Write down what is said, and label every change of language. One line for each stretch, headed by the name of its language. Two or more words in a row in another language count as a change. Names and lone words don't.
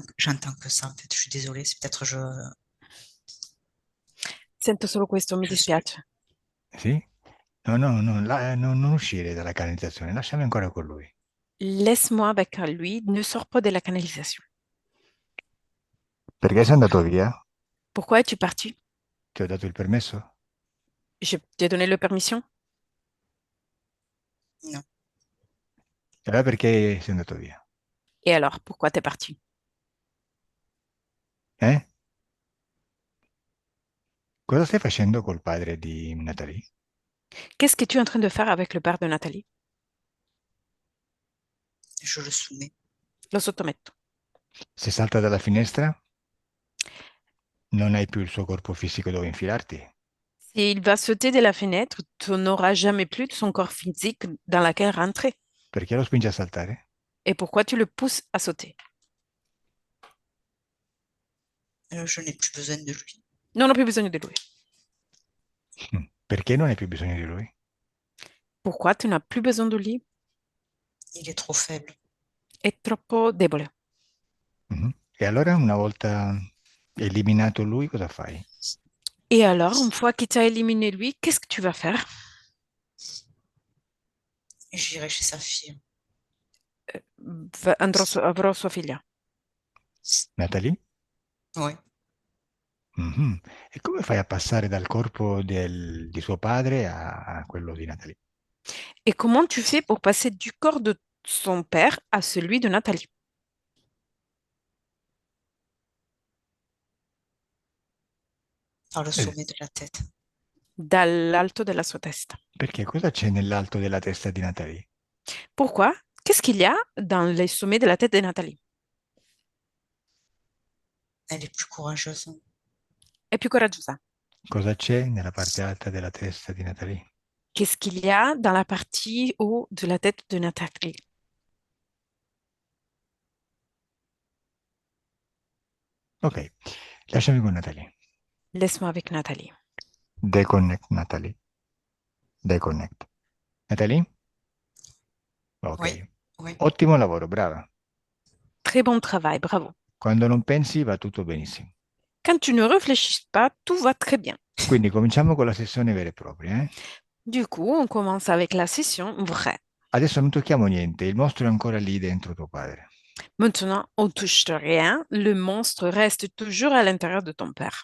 French: J'entends que ça, en fait. Je suis désolée, c'est peut-être
Italian: Sento solo questo, mi
French: je suis.
Italian: dispiace. Sì? No, no, no, non uscire dalla canalizzazione, lasciami ancora con lui.
French: Laisse-moi avec lui, ne sors pas de la canalisation.
Italian: Perché sei andato via?
French: Pourquoi es-tu parti?
Italian: Ti ho dato il permesso?
French: Je t'ai donné la permission? Non.
Italian: E allora perché sei andato via?
French: Et alors, pourquoi t'es parti? Eh?
Italian: Cosa stai facendo col padre di Natalie?
French: Qu'est-ce que tu es en train de faire avec le père de Nathalie? Je le soumets.
Italian: Lo sottometto. Se salta dalla finestra, non hai più il suo corpo fisico dove infilarti?
French: S'il va sauter de la fenêtre, tu n'auras jamais plus de son corps physique dans laquelle rentrer.
Italian: Perché lo spingi a saltare?
French: Et pourquoi tu le pousses à sauter? Je n'ai plus besoin de lui. Non, on n'a plus besoin de lui.
Italian: Perché non hai più bisogno di lui?
French: Pourquoi tu n'as plus besoin de lui? Il est trop faible.
Italian: È troppo debole. Mhm. E allora, una volta eliminato lui, cosa fai?
French: Et alors, une fois qu'il t'a éliminé lui, qu'est-ce que tu vas faire? J'irai chez sa fille.
Italian: Avrò sua figlia. Natalie?
French: Oui. Mhm.
Italian: E come fai a passare dal corpo di suo padre a quello di Natalie?
French: Et comment tu fais pour passer du corps de son père à celui de Nathalie? Par le Eh, sommet de la tête.
Italian: Dall'alto della sua testa. Perché cosa c'è nell'alto della testa di Natalie?
French: Pourquoi? Qu'est-ce qu'il y a dans les sommets de la tête de Nathalie? Elle est plus courageuse.
Italian: È più coraggiosa. Cosa c'è nella parte alta della testa di Natalie?
French: Qu'est-ce qu'il y a dans la partie haut de la tête de Nathalie?
Italian: Ok, lasciami con Natalie.
French: Laisse-moi avec Nathalie. Deconnect Natalie. Deconnect. Natalie? Ok. Oui, oui.
Italian: Ottimo lavoro, brava.
French: Très bon travail, bravo.
Italian: Quando non pensi va tutto benissimo.
French: Quand tu ne réfléchis pas, tout va très bien.
Italian: Quindi cominciamo con la sessione vera e propria.
French: Du coup, on commence avec la session vraie.
Italian: Adesso non tocchiamo niente, il mostro è ancora lì dentro tuo padre.
French: Maintenant, on touche rien. Le monstre reste toujours à l'intérieur de ton père.